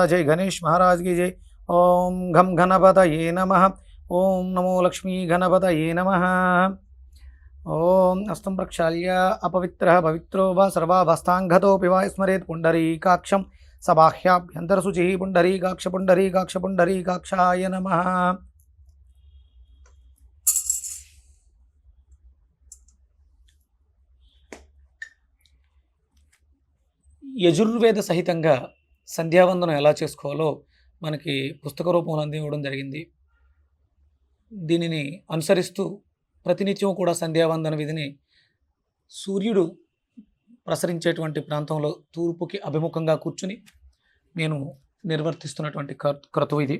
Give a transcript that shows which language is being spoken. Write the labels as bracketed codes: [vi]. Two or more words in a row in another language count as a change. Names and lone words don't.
[hi] जय गणेश महाराज की जय। [sa] ओम घं गणपतये नमः। ओम नमो लक्ष्मी गणपतये नमः। ओम हस्तं प्रक्षाल्य अपवित्रः पवित्रो वा सर्वावस्थाङ्गतोऽपि वा स्मरेत् पुण्डरीकाक्षं सबाह्याभ्यन्तरशुचिः। पुण्डरीकाक्षाय नमः। [te] యజుర్వేద సహితంగా సంధ్యావందనం ఎలా చేసుకోవాలో మనకి పుస్తక రూపంలో అందివ్వడం జరిగింది. దీనిని అనుసరిస్తూ ప్రతినిత్యం కూడా సంధ్యావందన విధిని సూర్యుడు ప్రసరించేటువంటి ప్రాంతంలో తూర్పుకి అభిముఖంగా కూర్చుని నేను నిర్వర్తిస్తున్నటువంటి క్రతువు ఇది.